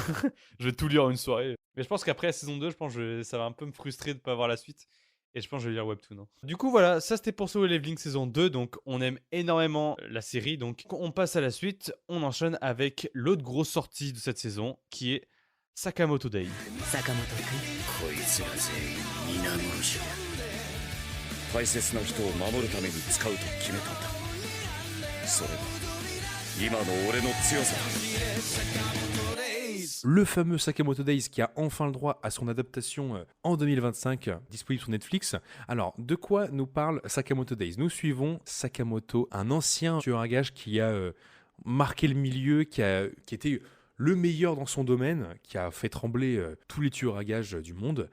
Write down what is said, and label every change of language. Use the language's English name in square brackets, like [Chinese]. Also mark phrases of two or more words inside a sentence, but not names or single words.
[French] Je vais tout lire en une soirée. Mais je pense qu'après la saison 2, je pense que ça va un peu me frustrer de ne pas voir la suite. Et je pense que je vais lire Webtoon, hein. Du coup, voilà, ça c'était pour Solo Leveling saison 2. Donc, on aime énormément la série. Donc, on passe à la suite. On enchaîne avec l'autre grosse sortie de cette saison qui est Sakamoto Days. [Japanese] 坂本君こいつら全員皆殺しだ大切な人を守るために使うと決めたんだそれが今の俺の強さだ [French] Le fameux Sakamoto Days qui a enfin le droit à son adaptation en 2025, disponible sur Netflix. Alors, de quoi nous parle Sakamoto Days? Nous suivons Sakamoto, un ancien tueur à gages qui a marqué le milieu, qui était le meilleur dans son domaine, qui a fait trembler tous les tueurs à gages du monde.